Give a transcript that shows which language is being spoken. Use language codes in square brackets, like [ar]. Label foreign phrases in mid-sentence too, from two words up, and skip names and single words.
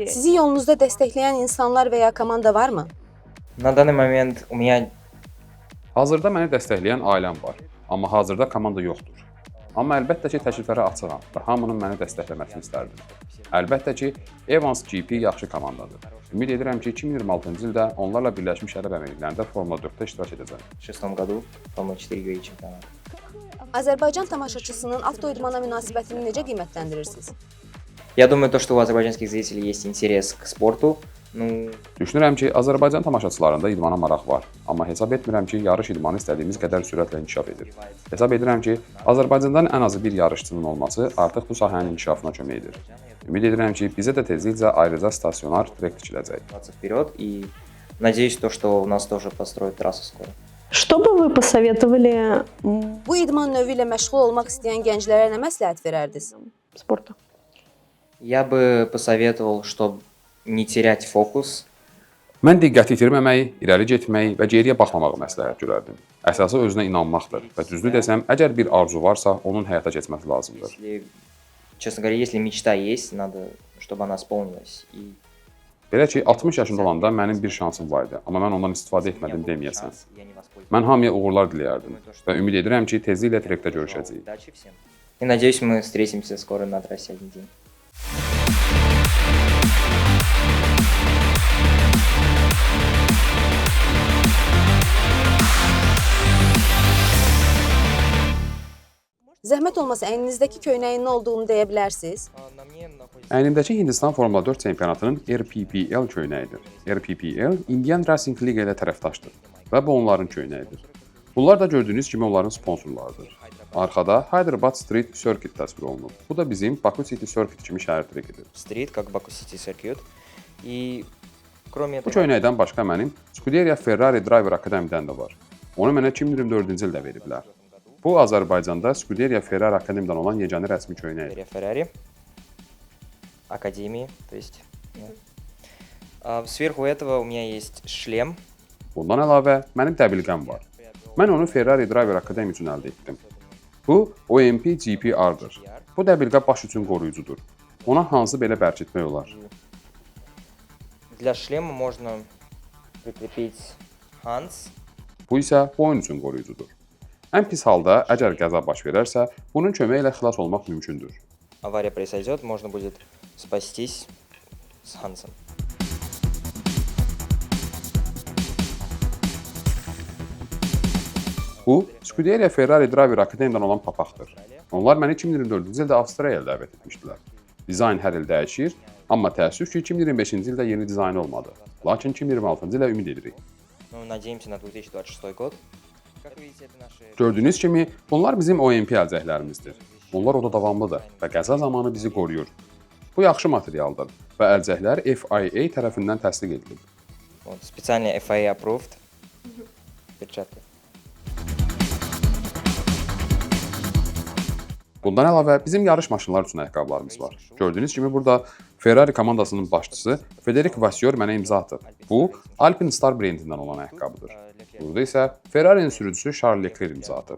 [az] Sizi yolunuzda dəstəkləyən insanlar və ya komanda varmı? [ru] На данный момент у меня [az] Hazırda məni dəstəkləyən ailəm var, amma hazırda komanda yoxdur. Amma əlbəttə ki, təkliflərə açığam və hamının məni dəstəkləməsini istərdim. Əlbəttə ki, Evans GP yaxşı komandadır. Ümid edirəm ki, 2026-cı ildə onlarla Birləşmiş Ərəb Əmirliklərində Formula 4-də iştirak edəcəm. [ru] в 2006 году Формула-4 UAE чемпионат. [az] Azərbaycan tamaşaçısının avtoidmana münasibətini necə qiymətləndirirsiniz? [ru] Я думаю, то, что у азербайджанских зрителей есть интерес к спорту, ну, [az] Düşünürəm ki, Azərbaycan tamaşaçılarında idmana maraq var, amma hesab etmirəm ki, yarış idmanı istədiyimiz qədər sürətlə inkişaf edir. Hesab edirəm ki, Azərbaycandan ən azı bir yarışçının olması artıq bu sahənin inkişafına kömək edir. Ümid edirəm ki, bizə də tezliklə ayrıca stasionar trek tikiləcək. [ru] двадцать вперед, и надеюсь, то, что у нас тоже построят трассу скоро. Что бы вы посоветовали [az] Bu idman növü ilə məşğul olmaq istəyən gənclərə nə məsləhət verərdiniz? [ru] спорту? Я бы посоветовал, чтобы не терять фокус, [az] Mən diqqəti itirməməyi, irəli getməyi və geriyə baxmamağı məsləhət görərdim. Əsası özünə inanmaqdır və düzdür desəm, əgər bir arzu varsa, onun həyata keçməsi lazımdır. [ru] если, честно говоря, если мечта есть, надо, чтобы она исполнилась. И [az] Belə ki, 60 yaşında olanda mənim bir şansım var idi, amma mən ondan istifadə etmədim deməyəsən. [ru] шанс я не воспользовался. [az] Mən hamıya uğurlar diləyərdim və ümid edirəm ki, tezliklə trekdə görüşəcəyik. [ru] Удачи всем. И надеюсь, мы встретимся скоро на трассе один день. [az] Zəhmət olmasa əyninizdəki köynəyin nə olduğunu deyə bilərsiniz? [ru] На мне находится [az] Əynimdəki Hindistan Formula 4 çempionatının RPPL köynəyidir. RPPL Indian Racing League ilə tərəfdaşdır və bu onların köynəyidir. Bunlar da gördüyünüz kimi onların sponsorlarıdır. Arxada Hyderabad Street Circuit təsvir olunub. Bu da bizim Baku City Circuit kimi şəhər trekidir. [ru] стрит, как Baku City Circuit. И кроме [az] Bu [ru] этого, [az] köynəkdən başqa mənim Scuderia Ferrari Driver Akademiyadan da var. Onu mənə 2024-cü ildə veriblər. Bu Azərbaycanda Scuderia Ferrari Akademiyadan olan yeganə rəsmi köynəkdir. [ru] Ferrari, Академии, то есть. Да. Сверху этого у меня есть шлем. [az] Bundan əlavə mənim təbilğəm var. Mən onu Ferrari Driver Akademiya üçün əldə etdim. Bu OMP GPR-dır. Bu dəbilqə baş üçün qoruyucudur. Ona hansı belə bərkitmək olar? [ru] Для шлема можно прикрепить Hans. [az] Bu isə boyun üçün qoruyucudur. Ən pis halda, əgər qəza baş verərsə, bunun köməyi ilə xilas olmaq mümkündür. [ru] Авария произойдет, можно будет спастись с Хансом. [az] Bu, Scuderia Ferrari Driver Academy-dən olan papaqdır. Onlar məni 2024-cü ildə Avstraliyaya dəvət etmişdilər. Dizayn hər il dəyişir, amma təəssüf ki, 2025-ci ildə yeni dizayn olmadı. Lakin 2026-cı ilə ümid edirik. [ru] Ну, надеемся на 2026 год. Как вы видите, это наши... [az] Gördüyünüz kimi, bunlar bizim OMP əlcəklərimizdir. Bunlar oda davamlıdır və qəza zamanı bizi qoruyur. Bu yaxşı materialdır və əlcəklər FIA tərəfindən təsdiq edilib. [ru] Вот, специально FIA approved перчатки. [az] Bundan əlavə bizim yarış maşınları üçün ayaqqabılarımız var. Gördüyünüz kimi burada Ferrari komandasının başçısı Federico Vasseur mənə imza atıb. Bu Alpine Star brendindən olan ayaqqabıdır. Burada isə Ferrari'nin sürücüsü Charles Leclerc imza atıb.